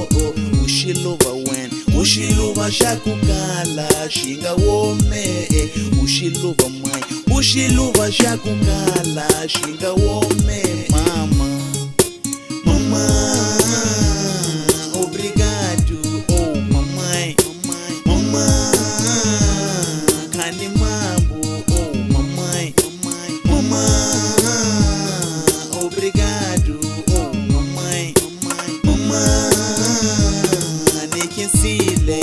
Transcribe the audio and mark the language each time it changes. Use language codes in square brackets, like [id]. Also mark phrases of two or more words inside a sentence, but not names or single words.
[ts] Xiluva wen, Xiluva shakukala shinga wome. Xiluva mãe, Xiluva shakukala shinga wome. Mama, mama, [pt] obrigado. Oh mamãe, [ts] mama, kani mambo. [pt] Oh mamãe, mama, obrigado. Oh mamãe, [ts] mama, nikensile.